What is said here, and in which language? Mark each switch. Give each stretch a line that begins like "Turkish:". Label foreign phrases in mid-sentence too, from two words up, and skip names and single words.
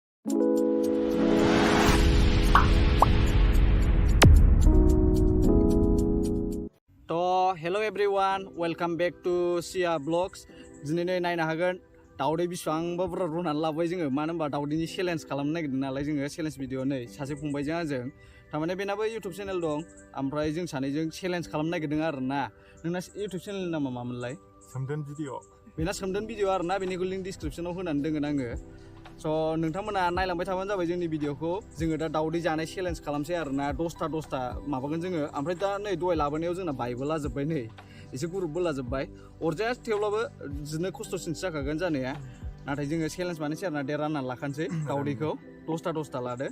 English: Hello everyone, welcome back to Sia Vlogs.
Bodo: Diनै नायनो हागोन दावदै बिसिबांबा बुरजा रुनानै लाबोबाय जोङो मानो होनबा दावदैनि चेलेन्ज खालामनो नागिरदों नालाय जोङो
English: challenge video
Bodo: नै सासे फंबायजों आंजों थारमाने बेनाबो
English: YouTube channel
Bodo: दं ओमफ्राय जों सानैजों चेलेन्ज खालामनो नागिरदों आरोना नोंना
English: YouTube channelनि
Bodo: नामा मामोनलाय सोमदोन भिडिअ बेना सोमदोन भिडिअ आरोना बेनिखौ
English: link descriptionाव
Bodo: होनानै दोनगोन आङो स' नोंथांमोना नायलांबाय थाबानो जाबाय जोंनि भिडिअखौ जोङो दा दावदै जानाय चेलेन्ज खालामसै आरोना 10टा माबागोन जोङो ओमफ्राय दा नै दहाय लाबोनायाव जोंना बाइबो लाजोब्बाय नै एसे ग्रुपबो लाजोब्बाय अरजाया थेवब्लाबो जिनो खस्थ'सिनसो जाखागोन जानाया नाथाय जोङो चेलेन्ज बानायसै आरोना दे राननानै लाखानोसै दावदैखौ 10टा लादो